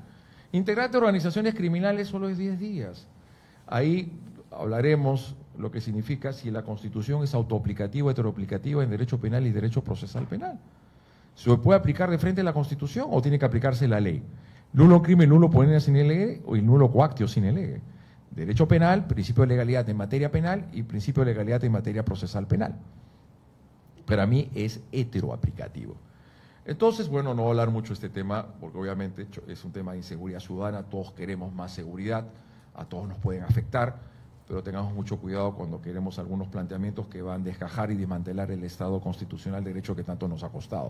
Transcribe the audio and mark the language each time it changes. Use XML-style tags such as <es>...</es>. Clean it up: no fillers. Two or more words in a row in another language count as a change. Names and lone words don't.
<es>Integrante de organizaciones criminales solo es 10 días. Ahí hablaremos lo que significa si la Constitución es autoaplicativa o heteroaplicativa en derecho penal y derecho procesal penal. ¿Se puede aplicar de frente a la Constitución o tiene que aplicarse la ley?</es> <la>Nulo crimen, nulo ponencia sine lege o il nulo coactio sine lege.</la> <es>Derecho penal, principio de legalidad en materia penal y principio de legalidad en materia procesal penal. Para mí es heteroaplicativo. Entonces, bueno, no voy a hablar mucho de este tema porque obviamente es un tema de inseguridad ciudadana, todos queremos más seguridad, a todos nos pueden afectar, pero tengamos mucho cuidado cuando queremos algunos planteamientos que van a desgajar y desmantelar el Estado constitucional de derecho que tanto nos ha costado.</es>